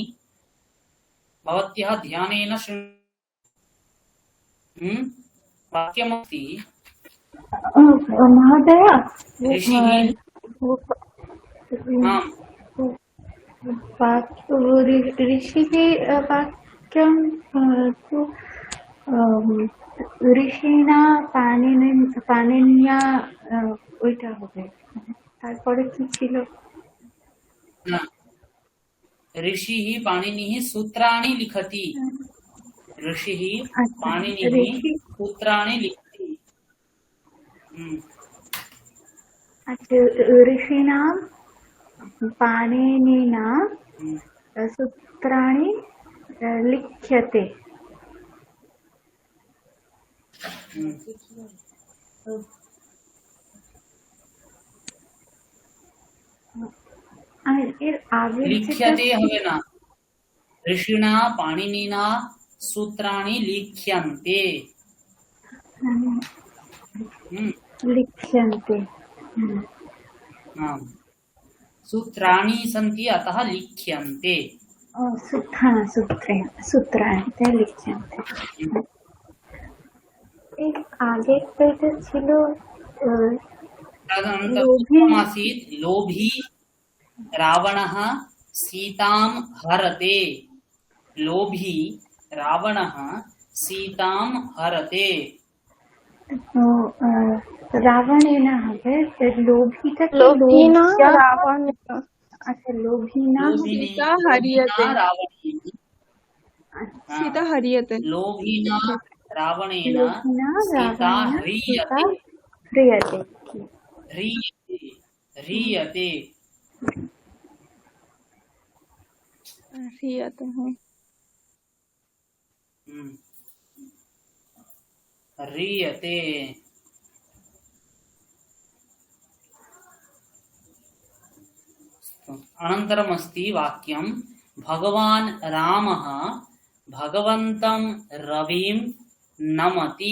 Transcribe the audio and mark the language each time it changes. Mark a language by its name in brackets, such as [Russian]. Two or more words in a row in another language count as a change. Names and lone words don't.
[Sanskrit] भवत्यः ध्यानेन वाक्यमस्ति। महोदय ऋषिः ऋषिः वाक्यं तु ঋষিনা পানিনিয়া [Bangla] ওইটা হবে। তারপরে কি ছিল? [Sanskrit] ऋषिः पाणिनिः सूत्राणि लिखति। ऋषिः पाणिनिः सूत्राणि लिखति। अच्छा, ऋषिणा पाणिनिना सूत्राणि लिख्यते। হুম, [Bangla] আর এর আগের যেটা লিখ্যাতে হবে না, [Sanskrit] ঋষিণা পাণিনিনা সূত্রাণি লিখ্যন্তে। হুম, লিখ্যন্তে। आम्। सूत्राणि सन्ति अतः लिख्यन्ते। [Bangla] ও হ্যাঁ সূত্রাণি তাই লিখ্যন্তে। এর আগেরটা এটা ছিল [Sanskrit] तदनन्तरं লোভী आसीत् लोभी रावणः सीतां हरते। लोभी रावणः सीतां हरते। [Bangla] ও রাবণে না হবে লোভীটা কি [Sanskrit] লোভিনা [Bangla] লোভটা রাবণ আচ্ছা লোভিনা [Sanskrit] लोभिनी सीता लोभिना हरियते। रावणेन। हाँ, सीता हरियते। लोभिना रावणेन লোভিনা सीता রাবণেন সীতা ह्रियते। [Bangla] হ্রিয়তে কি [Sanskrit] ह्रियते ह्रियते। हरियते हाँ। हम्म, ह्रियते। अनन्तरमस्ति वाक्यं भगवान् रामः भगवन्तं रविं नमति।